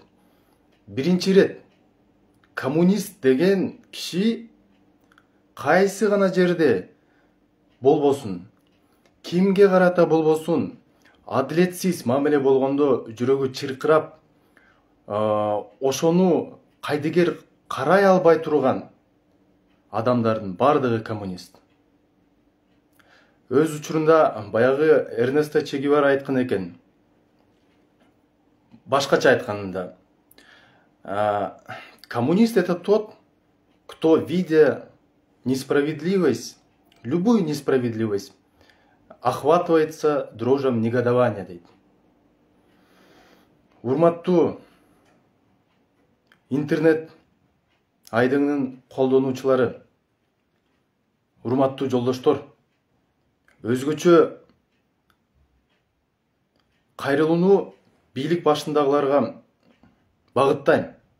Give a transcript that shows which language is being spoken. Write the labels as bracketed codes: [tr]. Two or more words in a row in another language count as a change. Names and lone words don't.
[ky] Биринчи ирет коммунист деген киши кайсы гана жерде болбосун, кимге карата болбосун, адилетсиз мамиле болгондо жүрөгү чыркырап, ошону кайдыгер карай албай турган адамдардын бардыгы коммунист. Өз учурунда баягы Эрнесто Че Гевара айткан экен. Башкача айтканда, [ru] коммунист это тот, кто, видя несправедливость, любую несправедливость, охватывается дрожем негодования, дейт. [ky] Урматтуу интернет айдыңынын колдонуучулары, урматтуу жолдоштор, өзгөчө кайрылууну бийлик башындагыларга багыттайм.